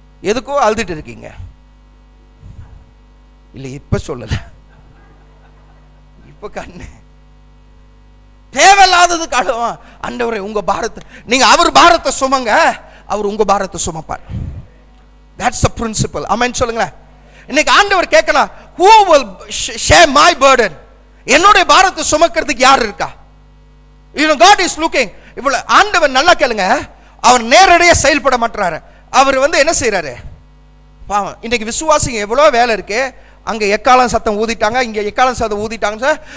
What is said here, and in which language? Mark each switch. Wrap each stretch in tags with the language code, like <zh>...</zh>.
<ta>எதுக்கோ அழுதுட்டு இருக்கீங்க இல்ல? இப்ப சொல்லல, இப்ப கண்ணு தேவையில்லாததுக்கு அழுவான். ஆண்டவரே உங்க பாரத்தை, நீங்க அவர் பாரத்தை சுமங்க, அவர் உங்க பாரத்தை சுமப்பார்.</ta> <en>That's the principle.</en> <ta>ஆமென் சொல்லுங்க. இன்னைக்கு ஆண்டவர் கேட்கலாம்,</ta> <en>who will share my burden?</en> <ta>என்னோட பாரத்தை சுமக்கிறதுக்கு யார் இருக்கா?</ta> <en>You know, God is looking.</en> <ta>இவ்வளவு ஆண்டவர் நல்லா கேளுங்க, அவர் நேரடியா செயல்பட மாட்டாரு. அவர் என்ன செய்யறாரு? பாவம், இன்னைக்கு விசுவாசிங்க எவ்வளவு வேலை இருக்கு. அங்க எக்காலம் சத்தம் ஊதிட்டாங்க, இங்க எக்காலம் சத்தம் ஊதிட்டாங்க சார்.</ta>